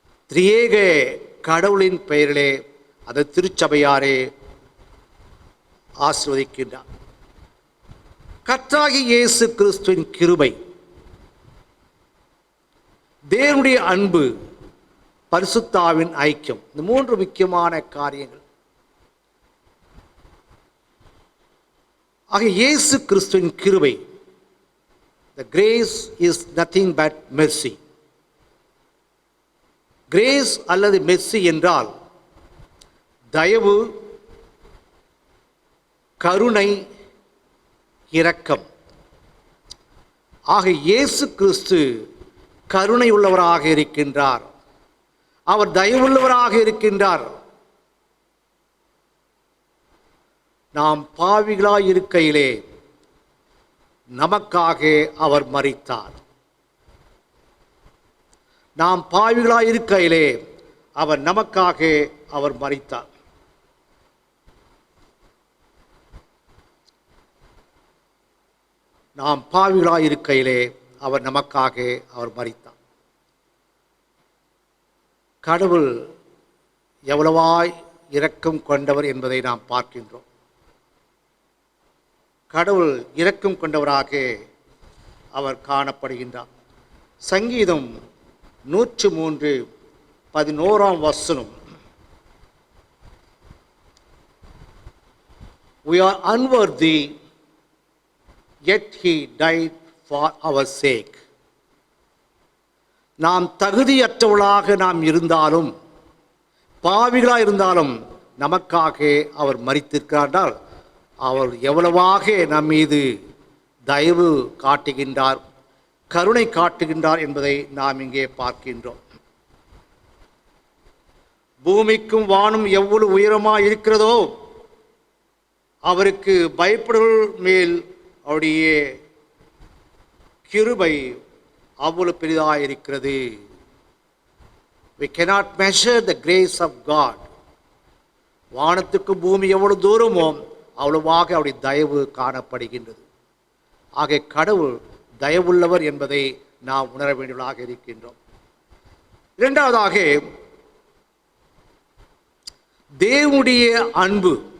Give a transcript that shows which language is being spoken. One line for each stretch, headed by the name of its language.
Tamil: திரியேக கடவுளின் பெயரிலே அதை திருச்சபையாரே ஆசீர்வதிக்கின்றார். கர்த்தராகிய இயேசு கிறிஸ்துவின் கிருபை, தேவனுடைய அன்பு, பரிசுத்த ஆவியின் ஐக்கியம், இந்த 3 முக்கியமான காரியங்கள். ஆக இயேசு கிறிஸ்துவின் கிருபை,
English: the grace is nothing but mercy.
Tamil: Grace அல்லது மெர்சி என்றால் தயவு, கருணை, இரக்கம். ஆக இயேசு கிறிஸ்து கருணை உள்ளவராக இருக்கின்றார், அவர் தயவுள்ளவராக இருக்கின்றார். நாம் பாவிகளாய் இருக்கையிலே நமக்காக அவர் மரித்தார். நாம் பாவிகளாய் இருக்கையிலே அவர் நமக்காக அவர் மரித்தார். நாம் பாவிகளாய் இருக்கையிலே அவர் நமக்காக அவர் மரித்தார். கடவுள் எவ்வளவாய் இரக்கம் கொண்டவர் என்பதை நாம் பார்க்கின்றோம். கடவுள் இரக்கம் கொண்டவராக அவர் காணப்படுகின்றார்.
English: சங்கீதம் 103:11 We are unworthy, yet he died for our sake.
Tamil: நாம் தகுதியற்றவர்களாக நாம் இருந்தாலும், பாவிகளாக இருந்தாலும் நமக்காக அவர் மரித்திருக்கிறார். அவர் எவ்வளவாக நம் மீது தயவு காட்டுகின்றார், கருணை காட்டுகின்றார் என்பதை நாம் இங்கே பார்க்கின்றோம். பூமிக்கும் வானும் எவ்வளவு உயரமாக இருக்கிறதோ அவருக்கு பயப்படுவர்கள் மேல் அவருடைய கிருபை அவ்வளவு பெரிதாக இருக்கிறது.
English: We cannot measure the grace of God.
Tamil: வானத்துக்கு பூமி எவ்வளவு தூரமோ அவ்வளவாக அவருடைய தயவு காணப்படுகின்றது. ஆக கடவுள் தயவுள்ளவர் என்பதை நாம் உணர வேண்டியவர்களாக இருக்கின்றோம். இரண்டாவதாக, தேவனுடைய அன்பு.